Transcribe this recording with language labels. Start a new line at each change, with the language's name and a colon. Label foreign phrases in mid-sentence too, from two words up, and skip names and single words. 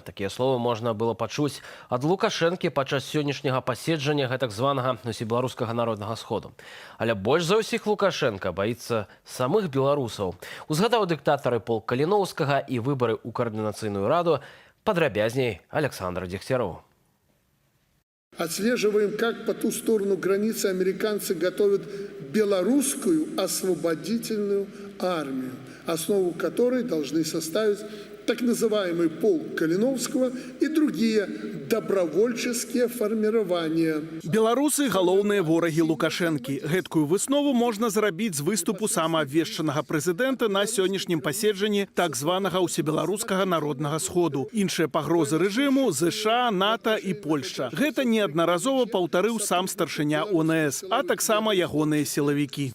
Belarusian: Такія словы можна было пачуць ад Лукашэнкі падчас сённяшняга паседжання гэтак званага усебеларускага народнага сходу. Але больш за ўсіх Лукашенка баіцца самых беларусаў. Узгадаў дыктатары полк Каліноўскага і выбары ў каардынацыйную раду. Падрабязней Александр Дегтяров.
Russian: Отслеживаем, как по ту сторону границы американцы готовят белорусскую освободительную армию, основу которой должны составить так называемый полк Калиновского и другие добровольческие формирования.
Belarusian: Беларусы – галоўныя ворагі Лукашэнкі. Гэткую выснову можна зрабіць з выступу самаабвешчанага прэзідэнта на сённяшнім паседжанні так званага ўсебеларускага народнага сходу. Іншыя пагрозы рэжыму – ЗША, НАТО і Польшча. Гэта неаднаразова паўтарыў сам старшыня ОНС, а таксама ягоныя сілавікі.